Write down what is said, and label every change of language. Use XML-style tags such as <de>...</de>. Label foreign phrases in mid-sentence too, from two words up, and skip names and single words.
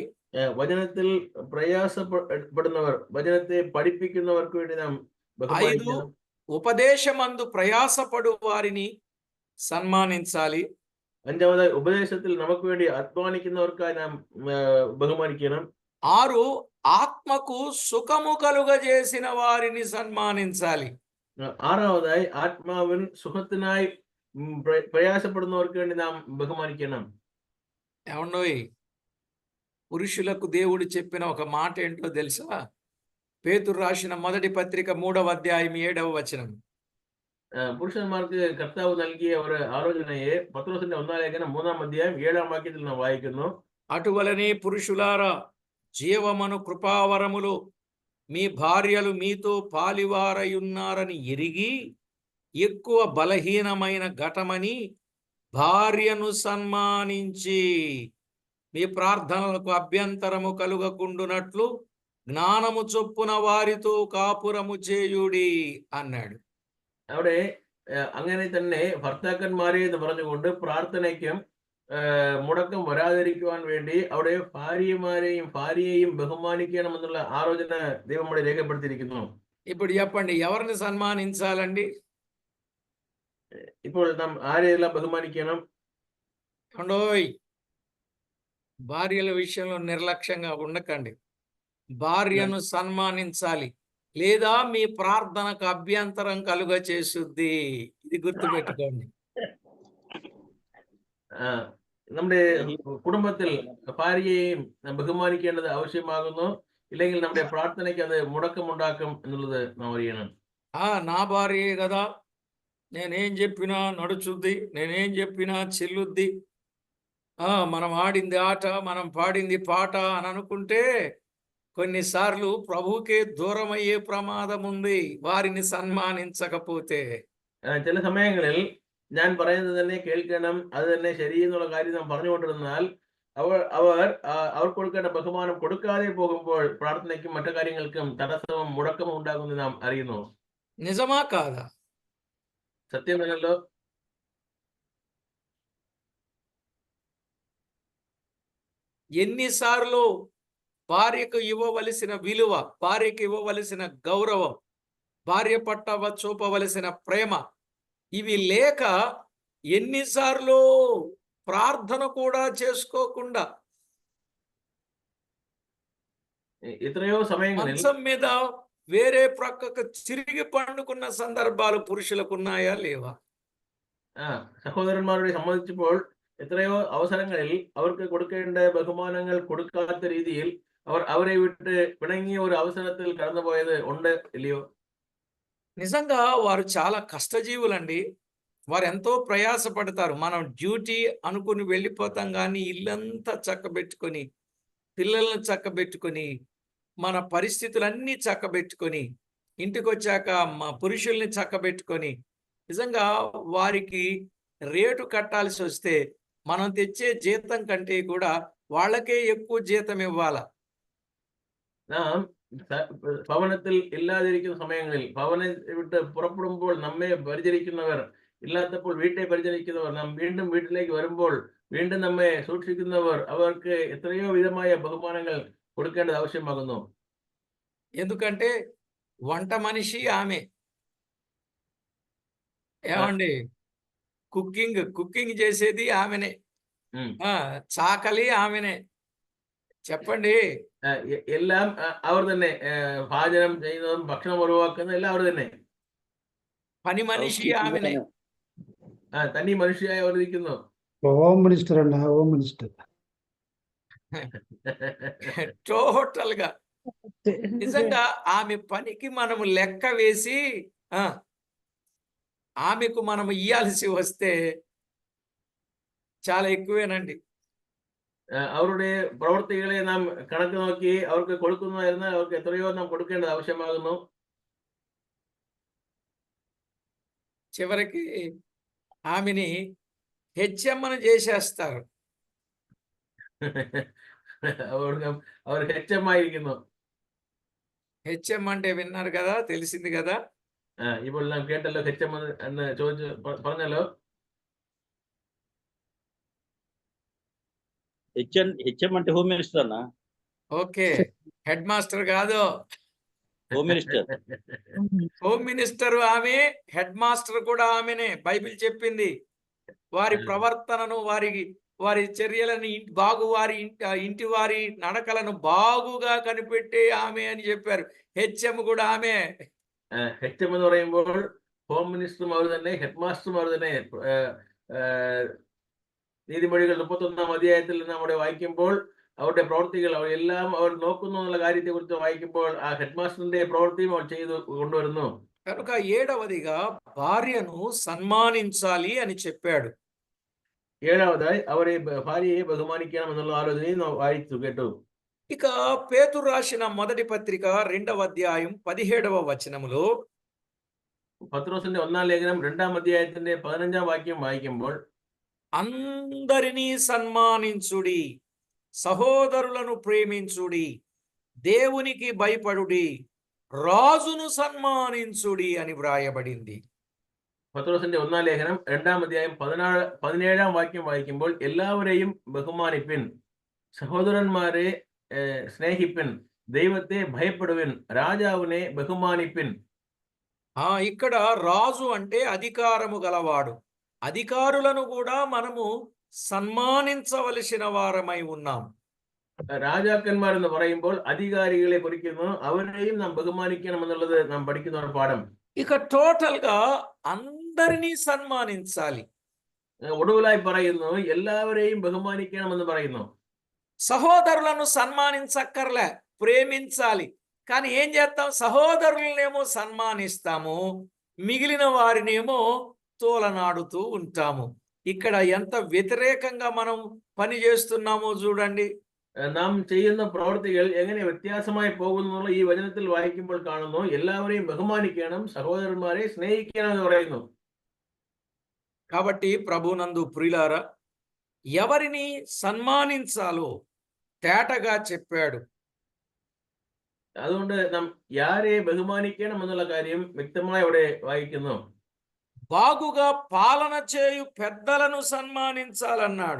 <ml>വചനത്തിൽ പ്രയാസപ്പെടുന്നവർ, വചനത്തെ പഠിപ്പിക്കുന്നവർക്ക് വേണ്ടി നാം 5 ബഹുമാനിക്കണം.</ml> <te>ఉపదేశమందు ప్రయాసపడు వారిని సన్మానించాలి.</te> <ml>5ാമതായി ഉപദേശത്തിൽ നമുക്ക് വേണ്ടി അധ്വാനിക്കുന്നവർക്കായി നാം ബഹുമാനിക്കണം.</ml> <te>6 ఆత్మకు సుఖము కలుగజేసిన వారిని సన్మానించాలి.</te> <ml>6ാമതായി ആത്മാവിൻ സുഖത്തിനായി ప్రయాసపడుతున్నవർക്ക് വേണ്ടി നാം బహుమానిക്കണം.</ml> <te>ఏమండోయ్, పురుషులకు దేవుడు చెప్పిన ఒక మాట ఏంటో తెలుసా? పేతురు రాసిన మొదటి పత్రిక 3వ అధ్యాయం 7వ వచనం.</te> <ml>പുരുഷന്മാർക്ക് കർത്താവ് നൽകിയ ഒരു ആലോചനയെ പത്രോസിന്റെ 1-ാം ലേഖനം 3-ാം അധ്യായം 7ാം വാക്യത്തിൽ നാം വായിക്കുന്നു.</ml> <te>అటువలనే పురుషులారా, జీవమను కృపావరములో మీ భార్యలు మీతో పాలివారయున్నారని ఎరిగి ఎక్కువ బలహీనమైన ఘటమని భార్యను సన్మానించి. మీ ప్రార్థనలకు అభ్యంతరము కలుగకుండునట్లు జ్ఞానము చొప్పున వారితో కాపురము చేయుడి అన్నాడు.</te> <ml>അവിടെ അങ്ങനെ തന്നെ ഭർത്താക്കന്മാരെ എന്ന് പറഞ്ഞുകൊണ്ട് പ്രാർത്ഥനയ്ക്കും മുടക്കം വരാതിരിക്കുവാൻ വേണ്ടി അവിടെ ഭാര്യയെയും ബഹുമാനിക്കണമെന്നുള്ള ആലോചന ദൈവം ഇവിടെ രേഖപ്പെടുത്തിയിരിക്കുന്നു.</ml> <te>ఇప్పుడు చెప్పండి, ఎవరిని సన్మానించాలండి?</te> <ml>ഇപ്പോൾ നാം ആരെയെല്ലാം ബഹുമാനിക്കണം?</ml> <te>ఏమండోయ్, భార్యల విషయంలో నిర్లక్ష్యంగా ఉండకండి. భార్యను సన్మానించాలి, లేదా మీ ప్రార్థనకు అభ్యంతరం కలుగ చేసుద్ది. ఇది గుర్తుపెట్టుకోండి.</te> <ml>നമ്മുടെ കുടുംബത്തിൽ ഭാര്യയെയും ബഹുമാനിക്കേണ്ടത് ആവശ്യമാകുന്നു. ഇല്ലെങ്കിൽ നമ്മുടെ പ്രാർത്ഥനയ്ക്ക് അത് മുടക്കമുണ്ടാക്കും എന്നുള്ളത് നാം അറിയണം.</ml> <te>నా భార్యే కదా, నేనేం చెప్పినా నడుచుద్ది, నేనేం చెప్పినా చెల్లుద్ది, మనం ఆడింది ఆట, మనం పాడింది పాట అని అనుకుంటే కొన్నిసార్లు ప్రభువుకే దూరం అయ్యే ప్రమాదం ఉంది, వారిని సన్మానించకపోతే.</te> <ml>ചില സമയങ്ങളിൽ ഞാൻ പറയുന്നത് തന്നെ കേൾക്കണം, അത് തന്നെ ശരിയെന്നുള്ള കാര്യം നാം പറഞ്ഞുകൊണ്ടിരുന്നാൽ അവർ കൊടുക്കേണ്ട ബഹുമാനം കൊടുക്കാതെ പോകുമ്പോൾ പ്രാർത്ഥനയ്ക്കും മറ്റു കാര്യങ്ങൾക്കും തടസ്സവും മുടക്കവും ഉണ്ടാകുമെന്ന് നാം അറിയുന്നു.</ml> <te>నిజమా కాదా? సత్యం తనలో ఎన్నిసార్లు భార్యకు ఇవ్వవలసిన విలువ, భార్యకు ఇవ్వవలసిన గౌరవం, భార్య పట్ల చూపవలసిన ప్రేమ ఇవి లేక ఎన్నిసార్లు ప్రార్థన కూడా చేసుకోకుండా</te> <ml>ఎത്രయో సమయങ്ങളിൽ</ml> <te>మంచం మీద వేరే ప్రక్కకు తిరిగి పండుకున్న సందర్భాలు పురుషులకు ఉన్నాయా లేవా?</te> <ml>സഹോദരന്മാരോട് സംബന്ധിച്ചപ്പോൾ എത്രയോ അവസരങ്ങളിൽ അവർക്ക് കൊടുക്കേണ്ട ബഹുമാനങ്ങൾ കൊടുക്കാത്ത രീതിയിൽ അവരെ വിട്ട് പിണങ്ങിയ ഒരു അവസരത്തിൽ കടന്നുപോയത് ഉണ്ട് ഇല്ലയോ?</ml> <te>నిజంగా వారు చాలా కష్టజీవులండి. వారు ఎంతో ప్రయాసపడతారు. మనం డ్యూటీ అనుకుని వెళ్ళిపోతాం, కానీ ఇల్లంతా చక్కబెట్టుకొని, పిల్లలను చక్కబెట్టుకొని, మన పరిస్థితులన్నీ చక్కబెట్టుకొని, ఇంటికి వచ్చాక మా పురుషుల్ని చక్కబెట్టుకొని, నిజంగా వారికి రేటు కట్టాల్సి వస్తే మనం తెచ్చే జీతం కంటే కూడా వాళ్ళకే ఎక్కువ జీతం ఇవ్వాలా.</te> <ml>നാം ഭവനത്തിൽ ഇല്ലാതിരിക്കുന്ന സമയങ്ങളിൽ ഭവനം വിട്ട് പുറപ്പെടുമ്പോൾ നമ്മെ പരിചരിക്കുന്നവർ ഇല്ലാത്തപ്പോൾ വീട്ടെ പരിചരിക്കുന്നവർ നാം വീണ്ടും വീട്ടിലേക്ക് വരുമ്പോൾ വീണ്ടും നമ്മെ സൂക്ഷിക്കുന്നവർ അവർക്ക് എത്രയോ വിധമായ ബഹുമാനങ്ങൾ കൊടുക്കേണ്ടത് ആവശ്യമാകുന്നു.</ml> <te>ఎందుకంటే వంట మనిషి ఆమె, ఏమండి, కుకింగ్ చేసేది ఆమెనే, చాకలి ఆమెనే. చెప్పండి,</te> <ml>എല്ലാം അവർ തന്നെ പാചകം ചെയ്യുന്നതും ഭക്ഷണം ഉറവാക്കുന്നതും എല്ലാം അവർ തന്നെ.</ml> <te>పని మనిషి ఆమెనే.</te> <ml>തനി മനുഷ്യയായി അവർ ഇരിക്കുന്നു.</ml> <en>home minister</en> <te>అండి,</te> <en>home minister.</en> <te>టోటల్ గా నిజంగా ఆమె పనికి మనము లెక్క వేసి ఆమెకు మనము ఇయ్యాల్సి వస్తే చాలా ఎక్కువేనండి.</te> <ml>അവരുടെ പ്രവൃത്തികളെ നാം കണക്ക് നോക്കി അവർക്ക് കൊടുക്കുന്നതായിരുന്നാൽ അവർക്ക് എത്രയോ നാം കൊടുക്കേണ്ടത് ആവശ്യമാകുന്നു.</ml> <te>చివరికి ఆమెని హెచ్ఎమ్మను చేసేస్తారు.</te> <ml>അവർ ഹെച്ചമായിരിക്കുന്നു.</ml> <te>హెచ్ఎం అంటే విన్నారు కదా, తెలిసింది కదా.</te> <ml>ഇപ്പോൾ നാം കേട്ടല്ലോ, ഹെച്ചം എന്ന് ചോദിച്ചു പറഞ്ഞല്ലോ.</ml> <te>హెచ్ఎం అంటే</te> <en>home minister</en> <te>అన్న. ఓకే,</te> <en>head master</en> <te>కాదు,</te> <en>home minister. home minister</en> <te>ఆమె,</te> <en>head master</en> <te>కూడా ఆమెనే. బైబిల్ చెప్పింది వారి ప్రవర్తనను, వారి చర్యలను వారి ఇంటి వారి నడకలను బాగుగా కనిపెట్టే ఆమె అని చెప్పారు. హెచ్ఎం కూడా ఆమె.</te> <ml>ഹെച്എം എന്ന് പറയുമ്പോൾ</ml> <en>home ministerum</en> <ml>അവർ തന്നെ,</ml> <en>head masterum</en> <ml>അവർ തന്നെ. നീതിമൊഴികൾ 31-ാം അധ്യായത്തിൽ നമ്മുടെ വായിക്കുമ്പോൾ അവരുടെ പ്രവൃത്തികൾ എല്ലാം അവർ നോക്കുന്നു എന്നുള്ള കാര്യത്തെ കുറിച്ച് വായിക്കുമ്പോൾ ആ</ml> <en>head masterinte</en> <ml>പ്രവൃത്തിയും അവർ ചെയ്തു കൊണ്ടുവരുന്നു.</ml> <te>కనుక 7వదిగా భార్యను సన్మానించాలి అని చెప్పాడు.</te> <ml>7వదాയി അവരെ ഭാര്യയെ ബഹുമാനിക്കണം എന്നുള്ള ആലോചനയും നാം വായിച്ചു കേട്ടു.</ml> <te>ఇక పేతురు రాసిన మొదటి పత్రిక 2వ అధ్యాయం 17వ వచనములో</te> <ml>പത്രോസിന്റെ 1-ാം ലേഖനം 2-ാം അധ്യായത്തിന്റെ 15-ാം വാക്യം വായിക്കുമ്പോൾ</ml> <te>అందరినీ సన్మానించుడి, సహోదరులను ప్రేమించుడి, దేవునికి భయపడుడి, రాజును సన్మానించుడి అని వ్రాయబడింది.</te> <ml>പത്രോസിന്റെ ഒന്നാം ലേഖനം 2-ാം അധ്യായം 17-ാം വാക്യം വായിക്കുമ്പോൾ എല്ലാവരെയും ബഹുമാനിപ്പിൻ, സഹോദരന്മാരെ സ്നേഹിപ്പിൻ, ദൈവത്തെ ഭയപ്പെടുവിൻ, രാജാവിനെ ബഹുമാനിപ്പിൻ.</ml> <te>ఇక్కడ రాజు అంటే అధికారము గలవాడు. అధికారులను కూడా మనము సన్మానించవలసిన వారమై ఉన్నాం.</te> <ml>രാജാക്കന്മാർ എന്ന് പറയുമ്പോൾ അധികാരികളെ കുറിക്കുന്നു, അവരെയും നാം ബഹുമാനിക്കണം എന്നുള്ളത് നാം പഠിക്കുന്ന ഒരു പാഠം.</ml> <te>ఇక టోటల్ గా అందరినీ సన్మానించాలి.</te> <ml>ഒടുവിലായി പറയുന്നു എല്ലാവരെയും ബഹുമാനിക്കണമെന്ന് പറയുന്നു.</ml> <te>సహోదరులను సన్మానించక్కర్లే, ప్రేమించాలి. కానీ ఏం చేస్తాం? సహోదరులనేమో సన్మానిస్తాము, మిగిలిన వారినేమో తోలనాడుతూ ఉంటాము. ఇక్కడ ఎంత వ్యతిరేకంగా మనం పని చేస్తున్నామో చూడండి.</te> <ml>നാം ചെയ്യുന്ന പ്രവൃത്തികൾ എങ്ങനെ വ്യത്യാസമായി പോകുന്നു ഈ വചനത്തിൽ വായിക്കുമ്പോൾ കാണുന്നു. എല്ലാവരെയും ബഹുമാനിക്കണം, സഹോദരന്മാരെ സ്നേഹിക്കണം എന്ന് പറയുന്നു.</ml> <te>కాబట్టి ప్రభునందు ప్రియులారా, ఎవరిని సన్మానించాలో తేటగా చెప్పాడు.</te> <ml>അതുകൊണ്ട് നാം യാരെ ബഹുമാനിക്കണം എന്നുള്ള കാര്യം വ്യക്തമായി അവിടെ വായിക്കുന്നു.</ml> <te>బాగుగా పాలన చేయు పెద్దలను సన్మానించాలన్నాడు.</te>